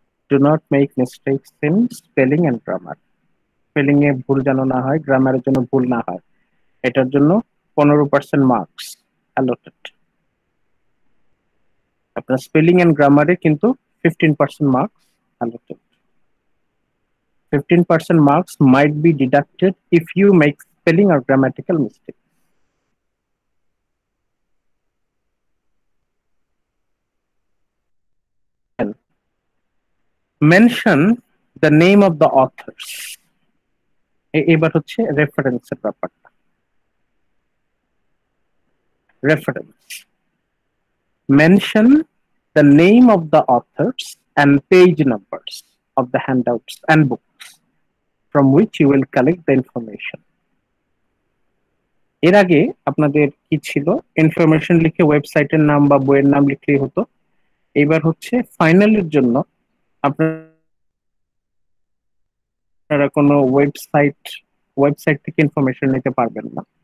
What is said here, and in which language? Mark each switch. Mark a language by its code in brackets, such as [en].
[en] Do not make mistakes in spelling and grammar. [bn] Spelling এ ভুল যেন না হয়, গ্রামারের জন্য ভুল না হয়, এটার জন্য 15% মার্কস অ্যালোটেড। আপনার স্পেলিং এন্ড গ্রামারে কিন্তু 15% marks allotted. [en] 15% marks might be deducted if you make spelling or grammatical mistake. Mention the name of the authors. [bn] এবার হচ্ছে রেফারেন্সের ব্যাপারটা। [en] Reference, mention the name of the authors and page numbers of the handouts and books from which you will collect the information. [bn] এর আগে আপনাদের কি ছিল, information লিখে ওয়েবসাইটের নাম বা বইয়ের নাম লিখলেই হতো। এবার হচ্ছে ফাইনালের জন্য আপনারা কোনো ওয়েবসাইট থেকে ইনফরমেশন নিতে পারবেন না।